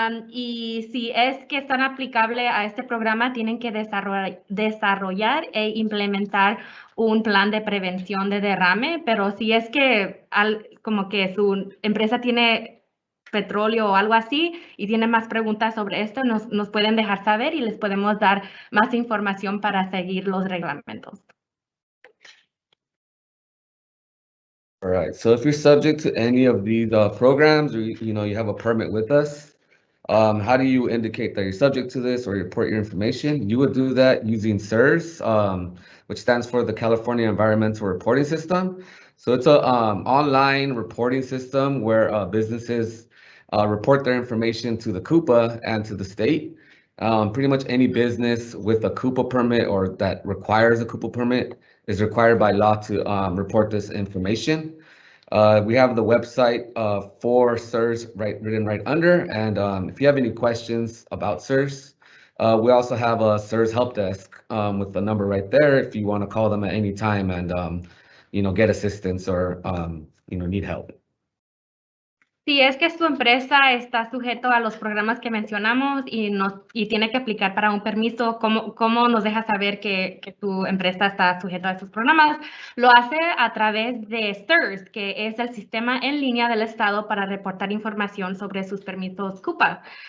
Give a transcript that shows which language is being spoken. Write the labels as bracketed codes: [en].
[es] Y si es que están aplicables a este programa, tienen que desarrollar e implementar un plan de prevención de derrame, pero si es que como que su empresa tiene petróleo o algo así y tiene más preguntas sobre esto, nos pueden dejar saber y les podemos dar más información para seguir los reglamentos. [en] All right, so if you're subject to any of these programs, or you have a permit with us, how do you indicate that you're subject to this or report your information? You would do that using CERS, which stands for the California Environmental Reporting System. So it's a online reporting system where businesses report their information to the COOPA and to the state. Pretty much any business with a COOPA permit or that requires a COOPA permit is required by law to report this information. We have the website for CERS written right under, and if you have any questions about CERS, we also have a CERS help desk with the number right there if you want to call them at any time and get assistance or need help. [es] Si es que su empresa está sujeto a los programas que mencionamos y tiene que aplicar para un permiso, ¿cómo nos deja saber que tu empresa está sujeta a esos programas? Lo hace a través de CERS, que es el sistema en línea del Estado para reportar información sobre sus permisos COOPA.